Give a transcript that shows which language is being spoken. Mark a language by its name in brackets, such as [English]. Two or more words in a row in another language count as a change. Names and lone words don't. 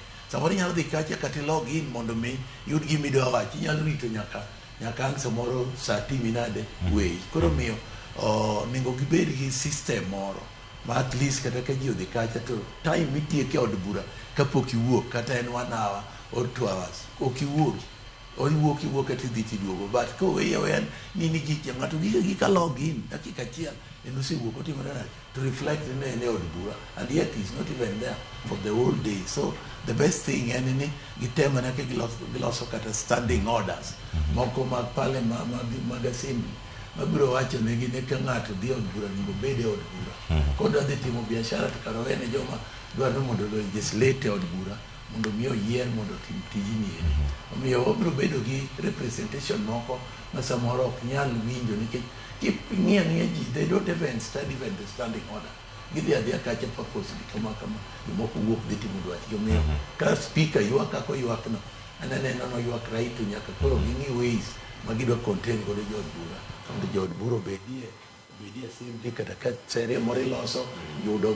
[Luo (Kenya and Tanzania)] Samoro nyalo dhi kacha kata [English] log in [Luo (Kenya and Tanzania)] mondo mi yud gima idwa wachi, inyalo rito nyaka ang' samoro saa timi nade wey. Koro miyo nego gibed gi system moro ma [English] at least [Luo (Kenya and Tanzania)] kata ka ji odhi kacha to time mitieke od bura kapok iwuok kata en [English] 1 hour or 2 hours [Luo (Kenya and Tanzania)] ok iwuok kata idhi tiduogo. But koweya nini ji ng'ato gika [English] log in [Luo (Kenya and Tanzania)] dakika achiel en osewuok otimore nade [English] to reflect [Luo (Kenya and Tanzania)] ne en e od bura, [English] and yet is not even there for the whole day. So the best thing [Luo (Kenya and Tanzania)] en ni gitemo nyaka giloso kata [English] standing orders [Luo (Kenya and Tanzania)] moko mag parliament mag assembly mabiro wacho negi ni ka ng'ato dhi od bura onego bed e od bura, kodwa dhi timo biashara to kara wene joma dwaro mondo legislate e od bura mondo mi oyier mondo tim tijni. Omiyo wabiro bedo gi representation moko ma samoro ok nyal winjo nikech ng'iya ji, [English] they don't even study even the standing order. [Luo (Kenya and Tanzania)] Gidhi adhiya kacha purposely kama jomoko wuok dhi timo dwachgi. Omiyo ka speaker ywak kako ywakno, aneno ywak right nyaka koro ging'i ways ma gidwa contain godo jood bura mondo jood bura obedie assembly kata ka sere moro iloso yudogi.